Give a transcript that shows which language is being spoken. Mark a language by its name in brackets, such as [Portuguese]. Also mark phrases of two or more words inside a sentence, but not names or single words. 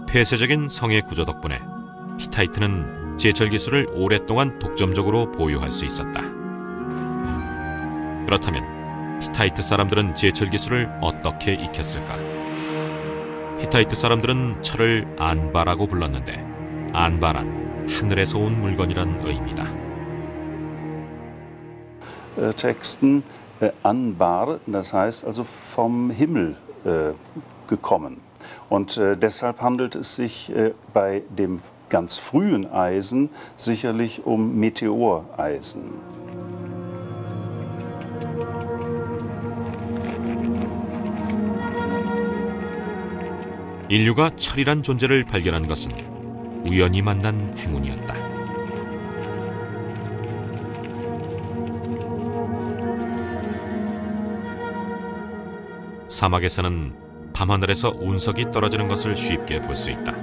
[Korean] 폐쇄적인 성의 구조 덕분에 히타이트는 제철 기술을 오랫동안 독점적으로 보유할 수 있었다. 그렇다면 히타이트 사람들은 제철 기술을 어떻게 익혔을까? 히타이트 사람들은 철을 안바라고 불렀는데 안바란 하늘에서 온 물건이란 의미다. [German] Texten Anbar, das heißt also vom Himmel gekommen. Und deshalb handelt es sich bei dem ganz frühen Eisen sicherlich um Meteoreisen. [Korean] 인류가 철이란 존재를 발견한 것은 우연히 만난 행운이었다. 사막에서는 밤하늘에서 운석이 떨어지는 것을 쉽게 볼 수 있다.